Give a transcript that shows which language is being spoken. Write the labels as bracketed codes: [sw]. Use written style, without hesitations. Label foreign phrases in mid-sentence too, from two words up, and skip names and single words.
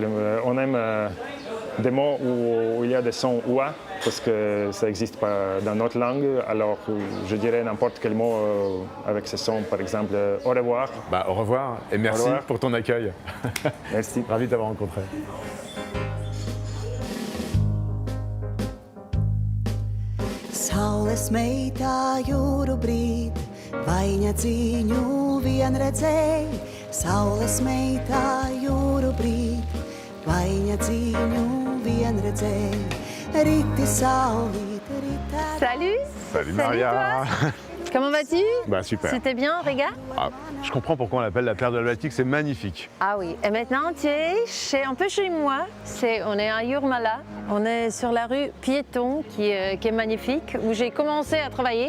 [fr] On aime des mots où il y a des sons oua, parce que ça n'existe pas dans notre langue. Alors, je dirais n'importe quel mot avec ce son, par exemple, au revoir. Au revoir et merci pour ton accueil. Merci. Ravi de t'avoir rencontré. [lv] Saules meitā jūru brīd, Vaiņa cīņu vien redzēja. Saules meitā jūru brīd, Vaiņa cīņu vien redzēja. Riti saulīt, rita. [fr] Salut. Salut Maria. Toi. Comment vas-tu? Super. C'était bien, Riga? Je comprends pourquoi on l'appelle la perle de l'Atlantique, c'est magnifique. Ah oui, et maintenant tu es un peu chez moi. On est à Jurmala, on est sur la rue Piéton qui est magnifique, où j'ai commencé à travailler.